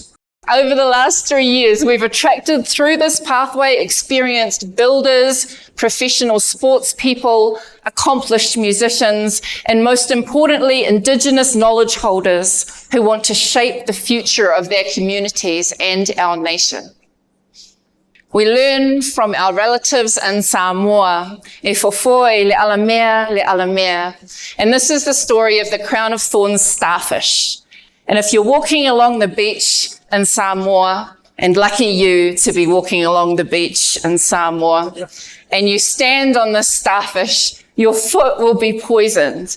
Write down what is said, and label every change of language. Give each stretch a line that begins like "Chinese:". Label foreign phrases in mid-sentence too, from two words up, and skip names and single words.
English: Over the last 3 years, we've attracted through this pathway experienced builders, professional sports people, accomplished musicians, and most importantly, Indigenous knowledge holders who want to shape the future of their communities and our nation. We learn from our relatives in Samoa,
Samoan: e fofo e le alamea.
English: And this is the story of the crown of thorns starfish. And if you're walking along the beach in Samoa, and lucky you to be walking along the beach in Samoa, and you stand on this starfish, your foot will be poisoned.